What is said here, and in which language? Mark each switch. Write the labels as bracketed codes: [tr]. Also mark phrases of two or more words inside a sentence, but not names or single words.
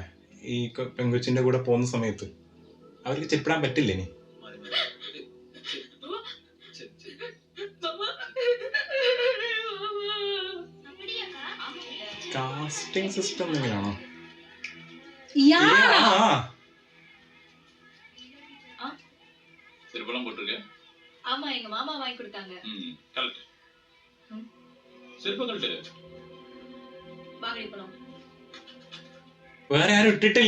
[ml] ഈ പെങ്കൊച്ചിന്റെ കൂടെ പോകുന്ന സമയത്ത് അവർക്ക് ചെരുപ്പിടാൻ പറ്റില്ല. ഇനി [en] casting system [ml] എങ്ങനെയാണോ? [ta] செருப்பெல்லாம் போட்டுருக்க? ஆமா, எங்க மாமா வாங்கி கொடுத்தாங்க. கரெக்ட். செருப்பு கழட்டு. வாங்கடி போலாம். வேற யாரும் விட்டுட்டிല്ല.